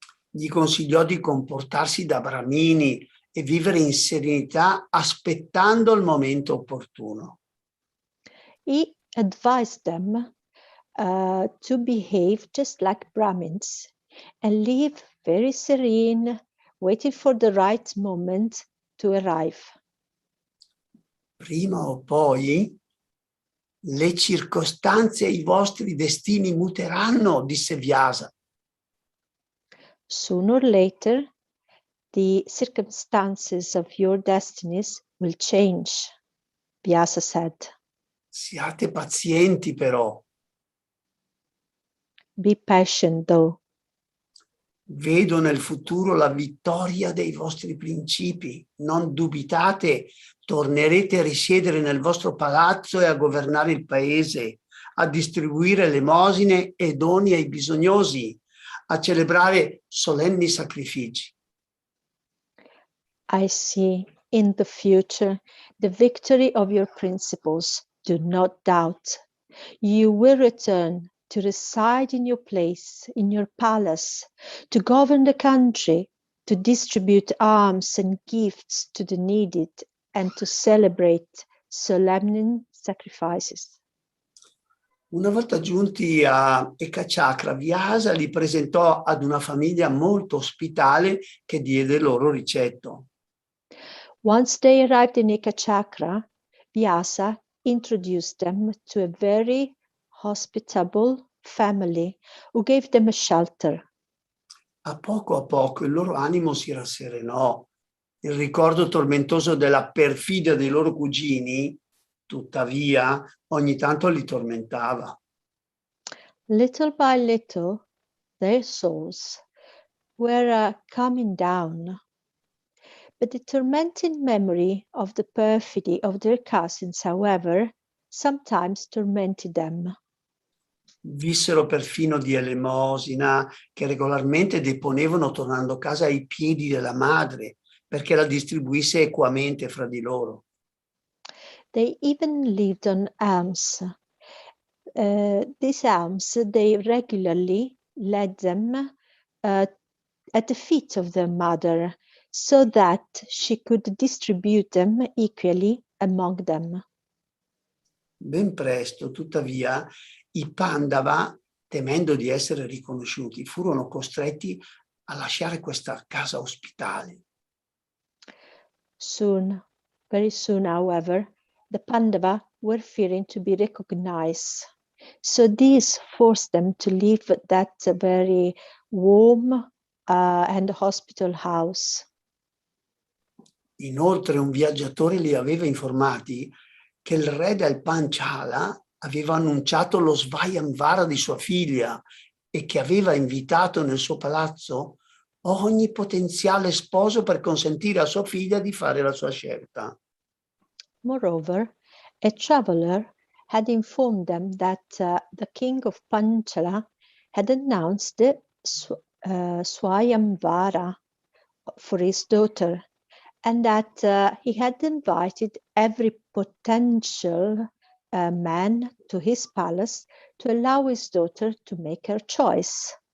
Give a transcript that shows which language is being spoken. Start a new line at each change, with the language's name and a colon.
Italian: Gli consigliò di comportarsi da bramini e vivere in serenità aspettando il momento opportuno.
English: He advised them to behave just like Brahmins and live very serene, waiting for the right moment to arrive.
Italian: Prima o poi le circostanze e i vostri destini muteranno, disse Vyasa.
English: Sooner or later, the circumstances of your destinies will change, Vyasa said.
Italian: Siate pazienti però.
English: Be patient though.
Italian: Vedo nel futuro la vittoria dei vostri principi. Non dubitate, tornerete a risiedere nel vostro palazzo e a governare il paese, a distribuire elemosine e doni ai bisognosi, a celebrare solenni sacrifici.
English: I see in the future the victory of your principles. Do not doubt. You will return to reside in your place, in your palace, to govern the country, to distribute alms and gifts to the needy, and to celebrate solemn sacrifices.
Italian: Una volta giunti a Ekachakra, Vyasa li presentò ad una famiglia molto ospitale che diede loro ricetto.
English: Once they arrived in Ekachakra, Vyasa introduced them to a very hospitable family who gave them a shelter.
Italian: A poco il loro animo si rasserenò. Il ricordo tormentoso della perfidia dei loro cugini, tuttavia, ogni tanto li tormentava.
English: Little by little, their souls were coming down. But the tormenting memory of the perfidy of their cousins, however, sometimes tormented them.
Italian: Vissero perfino di elemosina che regolarmente deponevano tornando a casa ai piedi della madre perché la distribuisse equamente fra di loro.
English: They even lived on alms. These alms, they regularly led them at the feet of their mother so that she could distribute them equally among them.
Italian: Ben presto, tuttavia, i Pandava, temendo di essere riconosciuti, furono costretti a lasciare questa casa ospitale.
English: Soon, Very soon, however, the Pandava were fearing to be recognized. So this forced them to leave that very warm and hospital house.
Italian: Inoltre un viaggiatore li aveva informati che il re del Panchala aveva annunciato lo Svayamvara di sua figlia e che aveva invitato nel suo palazzo ogni potenziale sposo per consentire a sua figlia di fare la sua scelta.
English: Moreover, a traveler had informed them that the king of Panchala had announced the Swayamvara for his daughter, and that he had invited every potential man to his palace to allow his daughter to make her choice.